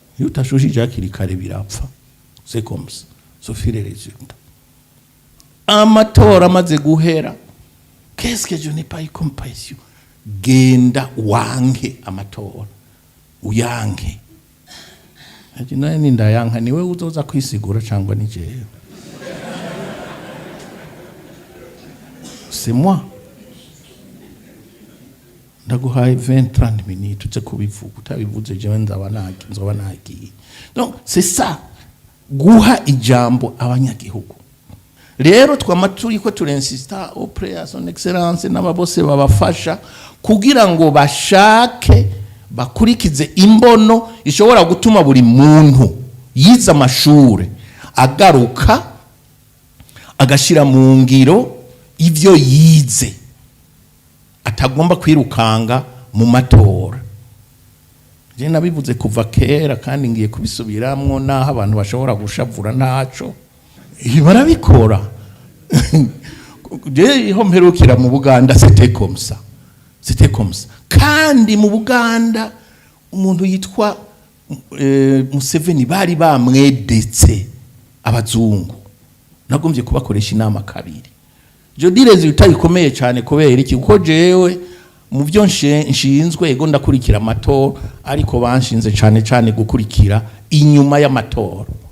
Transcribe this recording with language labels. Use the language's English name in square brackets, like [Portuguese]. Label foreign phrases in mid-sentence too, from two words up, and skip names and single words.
[Rundi] iyo utashushije hakiri kare birapfa. [French] C'est comme ça. Sophie les résultats. [Rundi] Amatora amaze guhera, [French] qu'est-ce que je n'ai pas eu comme pression? [Rundi] Genda wange amatora. Uyange. Ati naye nindayanka niwe uzoza kwisigura cyangwa ni jewe. [French] C'est moi. [Rundi] Ndaguhaye 20-30 minutes uze kubivuga utabivuze jewe nzoba nagiye. [French] Donc c'est ça. [Rundi] Guha ijambo abanyagihugu. Rero twamaturi ko turensista [French] auprès à son excellence [Rundi] n'ababose babafasha kugira ngo bashake bakurikize imbono ishobora gutuma buri muntu yiza amashure agaruka agashira mu ngiro ivyo yize atagomba kwirukanga mu matora. Je nabivuze kuva kera kandi ngiye kubisubiramwo naho abantu bashobora gushavura ntaco barabikora. Je ho mperukira mu Buganda [French] c'était comme ça [Rundi] kandi mu Buganda umuntu yitwa Museveni bari bamwedetse abazungu nagombye kubakoresha inama kabiri. Je direze utayikomeye cyane kubera iki kuko jewe mu byo nshinzwe ego ndakurikira amatora ariko banshinze cyane gukurikira inyuma y'amatora.